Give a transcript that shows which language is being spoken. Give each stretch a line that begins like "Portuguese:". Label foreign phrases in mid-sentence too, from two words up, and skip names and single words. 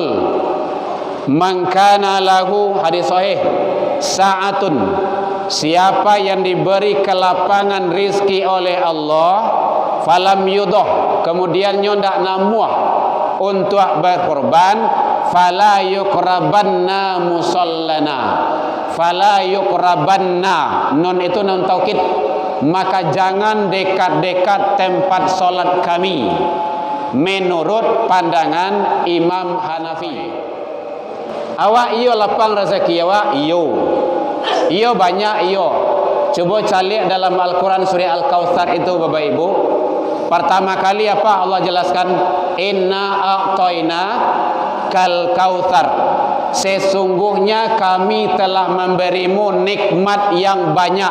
Arabic: من كان له,
Indonesian: hadis sahih, sa'atun, siapa yang diberi kelapangan rizki oleh Allah,
Arabic: فلم يضح,
Indonesian: kemudian
Minangkabau: ndak namuah
Indonesian: untuk berkorban,
Arabic: فلا يقربن مصلانا. فلا يقربن,
Indonesian: nun itu
Arabic: نون توكيد,
Indonesian: maka jangan dekat-dekat tempat solat kami, menurut pandangan Imam Hanafi.
Minangkabau: Awak iyo lapang rezeki awak iyo banyak iyo.
Indonesian: Coba cari dalam Al-Quran surah Al-Kautsar itu Bapak Ibu. Pertama kali apa Allah jelaskan?
Arabic: إنا أعطيناك الكوثر,
Indonesian: sesungguhnya kami telah memberimu nikmat yang banyak.